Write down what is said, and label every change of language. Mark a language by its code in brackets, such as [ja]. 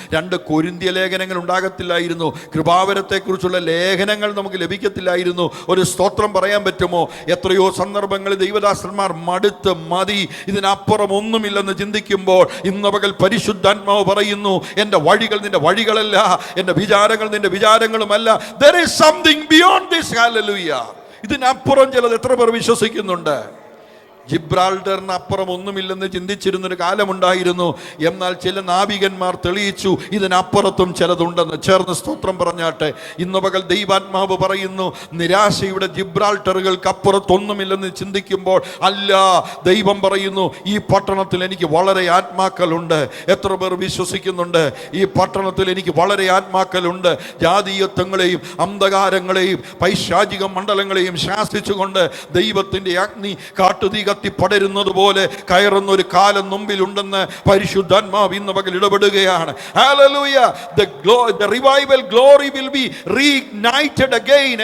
[ml] 2 കൊരിന്ത്യ ലേഖനങ്ങൾ ഉണ്ടാകത്തില്ലായിരുന്നു. കൃപാവരത്തെക്കുറിച്ചുള്ള ലേഖനങ്ങൾ നമുക്ക് ലഭിക്കത്തില്ലായിരുന്നു. ഒരു സ്തോത്രം പറയാൻ പറ്റുമോ? എത്രയോ സന്ദർഭങ്ങളിൽ ദൈവദാസന്മാർ മടുത്ത് മതി, ഇതിനപ്പുറം ഒന്നുമില്ലെന്ന് ചിന്തിക്കുമ്പോൾ ഇന്ന് പകൽ പരിശുദ്ധാത്മാവ് പറയുന്നു, എൻ്റെ വഴികൾ നിന്റെ വഴികളല്ല, എൻ്റെ വിചാരങ്ങൾ നിന്റെ വിചാരങ്ങളുമല്ല. [en] There is something beyond this. Hallelujah. [ml] ഇതിനപ്പുറം ചിലത് എത്ര പേർ വിശ്വസിക്കുന്നുണ്ട്? ജിബ്രാൾട്ടറിന് അപ്പുറം ഒന്നുമില്ലെന്ന് ചിന്തിച്ചിരുന്നൊരു കാലമുണ്ടായിരുന്നു. എന്നാൽ ചില നാവികന്മാർ തെളിയിച്ചു ഇതിനപ്പുറത്തും ചിലതുണ്ടെന്ന്. ചേർന്ന് സ്തോത്രം പറഞ്ഞാട്ടെ. ഇന്ന് പകൽ ദൈവാത്മാവ് പറയുന്നു, നിരാശയുടെ ജിബ്രാൾട്ടറുകൾക്ക് അപ്പുറത്തൊന്നുമില്ലെന്ന് ചിന്തിക്കുമ്പോൾ അല്ല, ദൈവം പറയുന്നു ഈ പട്ടണത്തിൽ എനിക്ക് വളരെ ആത്മാക്കളുണ്ട്. എത്ര പേർ വിശ്വസിക്കുന്നുണ്ട്? ഈ പട്ടണത്തിൽ എനിക്ക് വളരെ ആത്മാക്കളുണ്ട്. ജാതീയത്വങ്ങളെയും അന്ധകാരങ്ങളെയും പൈശാചിക മണ്ഡലങ്ങളെയും ശാസിച്ചുകൊണ്ട് ദൈവത്തിന്റെ അഗ്നി കാട്ടുതീ കത്തി പടരുന്നത് പോലെ കയറുന്ന ഒരു കാലം മുമ്പിലുണ്ടെന്ന് പരിശുദ്ധാത്മാവ് ഇന്ന് പകൽ ഇടപെടുകയാണ്. Hallelujah. [en] The revival glory will be reignited again.